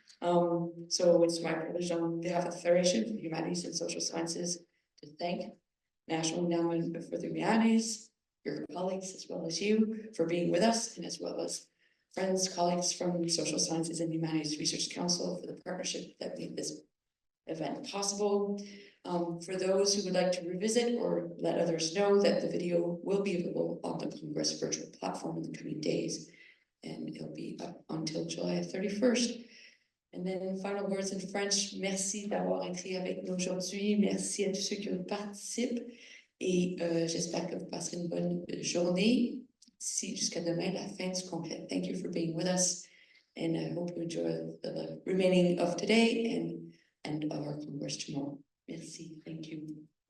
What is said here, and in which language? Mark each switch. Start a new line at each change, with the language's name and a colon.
English: So it's my privilege on behalf of the Federation for Humanities and Social Sciences to thank National Endowment for the Humanities, your colleagues, as well as you for being with us, and as well as friends, colleagues from Social Sciences and Humanities Research Council for the partnership that made this event possible. For those who would like to revisit or let others know that the video will be available on the Congress virtual platform in the coming days, and it'll be up until July 31st. And then final words in French,
French: merci d'avoir été avec nous aujourd'hui, merci à tous ceux qui participent, et j'espère que vous passerez une bonne journée. See jusqu'à demain, la fin du congrès.
English: Thank you for being with us, and I hope you enjoy the remaining of today and our congress tomorrow.
French: Merci,
English: thank you.